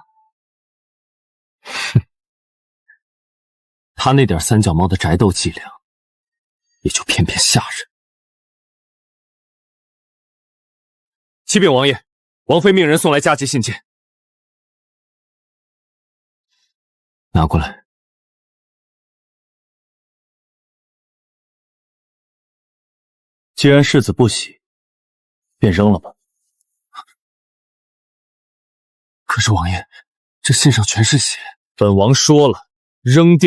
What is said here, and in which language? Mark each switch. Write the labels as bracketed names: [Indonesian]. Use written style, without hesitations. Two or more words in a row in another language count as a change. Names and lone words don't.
[Chinese] 哼，他那點三腳貓的宅鬥伎倆，也就偏偏嚇人。啟稟王爺，王妃命人送來加急信件。拿過來。既然世子不喜，便扔了吧。可是王爺，這信上全是血。本王說了，扔掉。